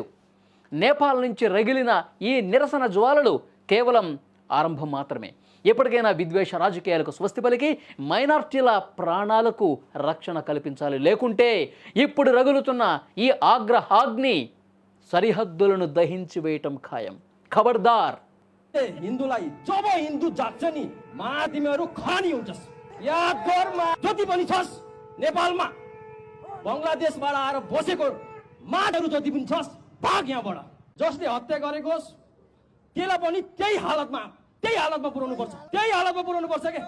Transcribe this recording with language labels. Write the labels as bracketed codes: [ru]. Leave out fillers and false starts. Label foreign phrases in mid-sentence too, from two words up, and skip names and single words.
[te] నేపాల్ నుంచి రగిలిన ఈ నిరసన జ్వాలలు కేవలం ఆరంభం మాత్రమే. ఎప్పటికైనా విద్వేష రాజకీయాలకు స్వస్తి పలికి మైనార్టీల ప్రాణాలకు రక్షణ కల్పించాలి. లేకుంటే ఇప్పుడు రగులుతున్న ఈ ఆగ్రహాగ్ని సరిహద్దులను దహించి వేయటం ఖాయం. ఖబర్దార్. [ne] हिन्दूलाई जब हिन्दू जाग्छ नि मा तिमीहरू खानी हुन्छस्। याद गर मा जति पनि छस् नेपालमा बंगलादेशबाट आएर बसेको माहरू जति पनि छस् भाग यहाँबाट। जसले हत्या गरेकोस् त्यसलाई पनि त्यही हालतमा पुर्याउनु पर्छ के।